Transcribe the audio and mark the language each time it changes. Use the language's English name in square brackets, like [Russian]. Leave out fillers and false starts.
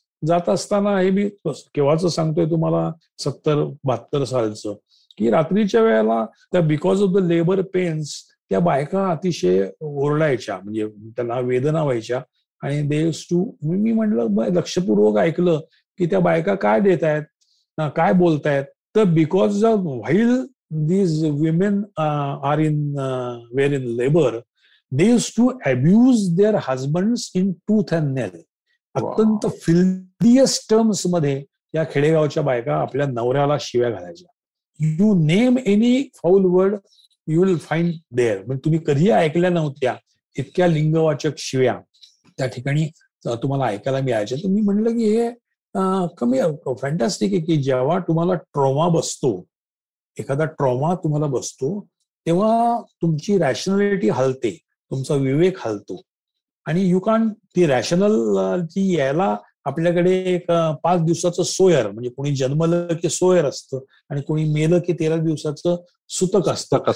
[Marathi] जात असताना हे मी केव्हाच सांगतोय तुम्हाला, 70-72 सालचं, की रात्रीच्या वेळेला त्या [English] because of the labour pains [Marathi] त्या बायका अतिशय ओरडायच्या, म्हणजे त्यांना वेदना व्हायच्या. आणि मी म्हटलं लक्षपूर्वक ऐकलं की त्या बायका काय देत आहेत, काय बोलतायत. तर [English] Because of while these women are were in labor, they used to abuse their husbands in tooth and nail. [Marathi] अत्यंत फिल्दियस्ट टर्म्स मध्ये या खेडेगावच्या बायका आपल्या नवऱ्याला शिव्या घालायच्या. [English] You name any foul word you will find there. [Marathi] म्हणजे तुम्ही कधी ऐकल्या नव्हत्या इतक्या लिंगवाचक शिव्या त्या ठिकाणी तुम्हाला ऐकायला मिळायच्या. तर मी म्हणलं की हे कमी फॅन्टॅस्टिक आहे की जेव्हा तुम्हाला ट्रॉमा बसतो, एखादा ट्रॉमा तुम्हाला बसतो, तेव्हा तुमची रॅशनॅलिटी हलते, तुमचा विवेक हलतो आणि यू कॅन ती रॅशनल यायला आपल्याकडे एक 5 दिवसाचं सोयर, म्हणजे कोणी जन्मलं की सोयर असतं आणि कोणी मेलं की 13 दिवसाचं सुतक असतं.